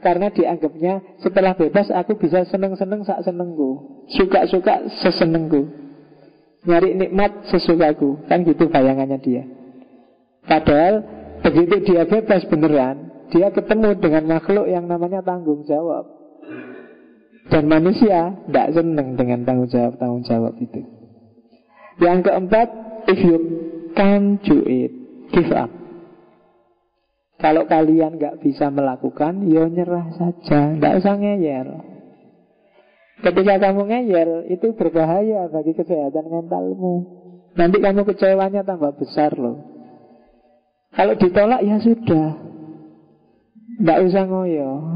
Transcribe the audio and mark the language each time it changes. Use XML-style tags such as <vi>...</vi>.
<id>Karena dianggapnya setelah bebas aku bisa seneng-seneng sak senengku, suka-suka sesenengku, nyari nikmat sesukaku. Kan gitu bayangannya dia. Padahal begitu dia bebas beneran, dia ketemu dengan makhluk yang namanya tanggung jawab. Dan manusia tidak senang dengan tanggung jawab-tanggung jawab itu.</id> <en>Yang keempat, if you can't do it, give up.</en> <id>Kalau kalian tidak bisa melakukan, ya nyerah saja, tidak usah ngeyel. Ketika kamu ngeyel, itu berbahaya bagi kesehatan mentalmu. Nanti kamu kecewanya tambah besar loh. Kalau ditolak ya sudah, nggak usah ngoyo.</id>